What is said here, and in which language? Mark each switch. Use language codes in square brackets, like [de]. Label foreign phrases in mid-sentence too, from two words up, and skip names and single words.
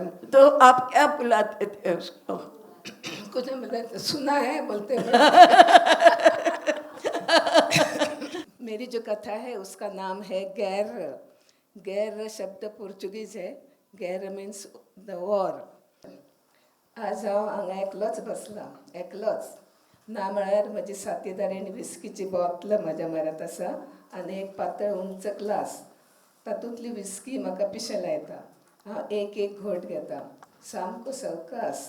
[hi] तो आप क्या बुलाते थे उसको? कुछ मैंने सुना है बोलते हैं। मेरी जो कथा है उसका नाम है गैर। गैर शब्द पोर्चुगीज है, गैर [en] means the war. [kok] आजाव हांगा एकलोच बसला, एकलोच ना म्हळ्यार म्हजी साथीदारीण विस्कीची बॉटल म्हज्या म्हऱ्यांत आसा आनी एक पातळ उंच ग्लास तातूंतली विस्की म्हाका पिशें लायता. हांव एक घोट घेता. सामको सवकास.